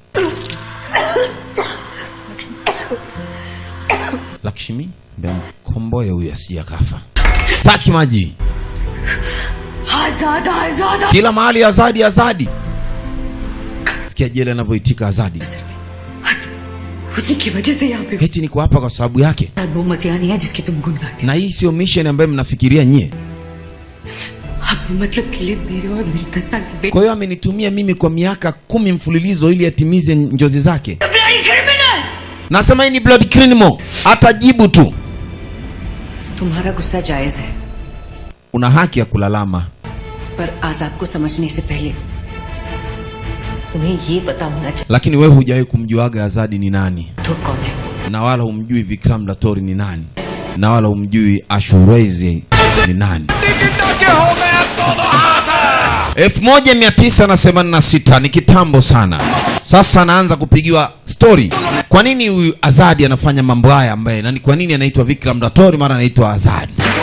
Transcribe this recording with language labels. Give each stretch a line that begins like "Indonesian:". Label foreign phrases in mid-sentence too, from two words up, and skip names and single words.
Swahili: Lakshmi, mbona komboe huyu asije kafa. Saki maji.
Hindi: आजाद आजाद.
Swahili: Kila mahali Azadi Azadi. Sikia jela anavyoitika Azadi.
Hindi: उसी की वजह से यहाँ पे
Swahili: Eti niko hapa kwa sababu yake.
Hindi: वो मसीहा नहीं है जिसकी तुम गुण गाते.
Swahili: Na hii sio mission ambayo mnafikiria nyie.
Hindi: अपने मतलब के लिए मेरे और मेरी 10 साल की बेटी.
Swahili: Kwa hiyo amenitumia mimi kwa miaka 10 mfululizo ili atimize njozi zake. Nasema hii ni
English: blood criminal.
Swahili: Atajibu tu.
Hindi: तुम्हारा गुस्सा जायज है,
Swahili: Una haki ya kulalama.
Hindi: पर आजाद को समझने से पहले तुम्हें ये पता होना चाहिए
Swahili: Lakini wewe hujawahi kumjuaga Azadi ni nani.
Hindi: तो कौन है.
Swahili: Na wala humjui Vikram Latori ni nani. Na wala humjui Ashurezi ni nani. 1986 ni kitambo sana. Sasa anaanza kupigiwa story. Kwa nini huyu Azadi anafanya mambo haya ambaye na kwa nini anaitwa Vikram Latori mara anaitwa Azadi?